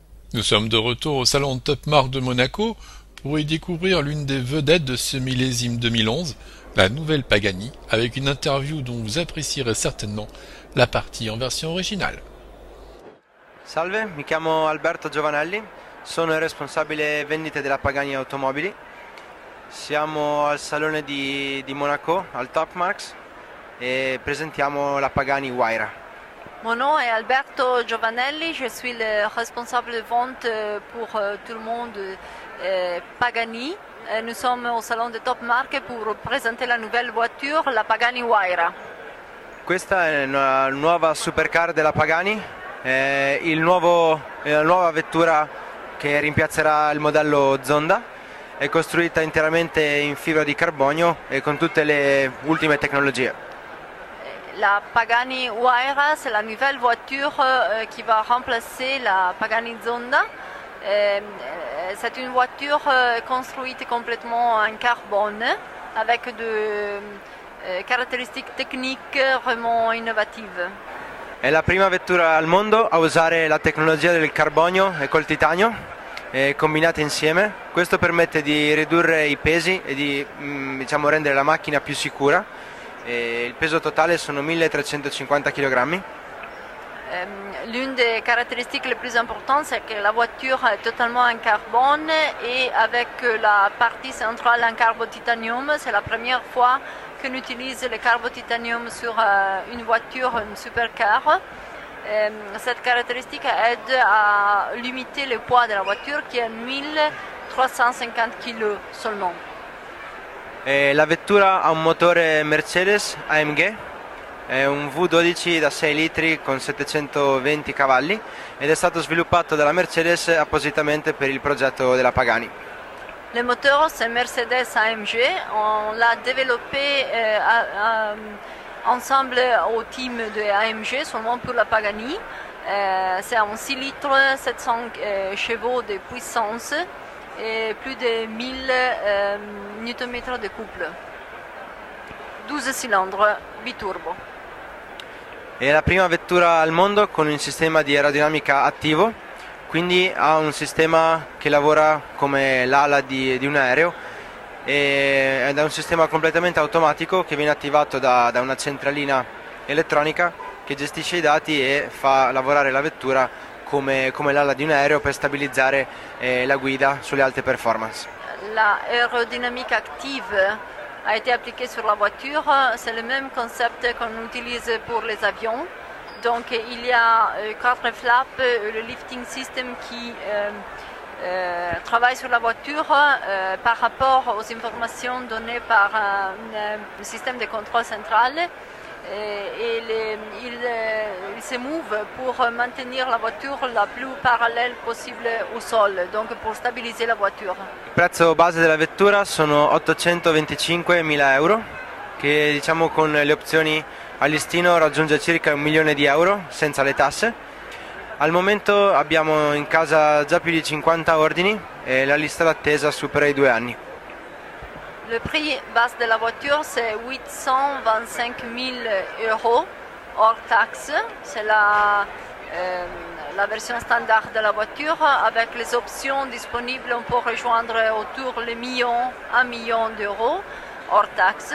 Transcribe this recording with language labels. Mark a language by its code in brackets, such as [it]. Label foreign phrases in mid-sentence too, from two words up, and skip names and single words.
[fr] Nous sommes de retour au salon de Top Marque de Monaco pour y découvrir l'une des vedettes de ce millésime 2011, la nouvelle Pagani, avec une interview dont vous apprécierez certainement la partie en version originale. [it] Salve, mi chiamo Alberto Giovanelli, sono il responsabile vendite della Pagani Automobili. Siamo al salone di Monaco, al Top Marks, e presentiamo la Pagani Huayra. [fr] Mon nom est Alberto Giovanelli, je suis le responsable de vente pour tout le monde Pagani. Nous sommes au salon de Top Marque pour présenter la nouvelle voiture, la Pagani Huayra. [it] Questa è una nuova supercar della Pagani, è la nuova vettura che rimpiazzerà il modello Zonda. È costruita interamente in fibra di carbonio e con tutte le ultime tecnologie. [fr] La Pagani Huayra, c'est la nouvelle voiture qui va remplacer la Pagani Zonda. C'est une voiture construite complètement en carbone avec des caratteristiche techniques vraiment innovatives. [it] È la prima vettura al mondo a usare la tecnologia del carbonio e col titanio combinate insieme. Questo permette di ridurre i pesi e di rendere la macchina più sicura. Il peso totale sono 1350 kg. [fr] L'une des caractéristiques les plus importantes, c'est que la voiture est totalement en carbone et avec la partie centrale en carbotitanium. C'est la première fois qu'on utilise le carbotitanium sur une voiture, une supercar. Cette caractéristique aide à limiter le poids de la voiture qui est 1350 kg seulement. [it] La vettura ha un motore Mercedes AMG, è un V12 da 6 litri con 720 cavalli ed è stato sviluppato dalla Mercedes appositamente per il progetto della Pagani. [fr] Le moteur c'est Mercedes AMG, on l'a développé ensemble au team de AMG seulement pour la Pagani. C'est un 6 litres, 700 chevaux de puissance et plus de 1000 Nm de couple. [it] 12 cilindri biturbo. È la prima vettura al mondo con un sistema di aerodinamica attivo, quindi ha un sistema che lavora come l'ala di un aereo ed è un sistema completamente automatico che viene attivato da una centralina elettronica che gestisce i dati e fa lavorare la vettura come l'ala di un aereo per stabilizzare la guida sulle alte performance. [fr] L'aérodynamique active a été appliquée sur la voiture. C'est le même concept qu'on utilise pour les avions. Donc il y a 4 flaps, le [en] lifting system [fr] qui travaille sur la voiture par rapport aux informations données par un système de contrôle central. Il se move pour maintenir la voiture la plus parallèle possible au sol, donc pour stabiliser la voiture. [it] Il prezzo base della vettura sono 825.000 euro, che diciamo con le opzioni a listino raggiunge circa 1 milione di euro senza le tasse. Al momento abbiamo in casa già più di 50 ordini e la lista d'attesa supera i 2 anni. [fr] Le prix base de la voiture, c'est 825 000 euros hors taxe. C'est la version standard de la voiture. Avec les options disponibles, on peut rejoindre autour les 1 million d'euros hors taxe.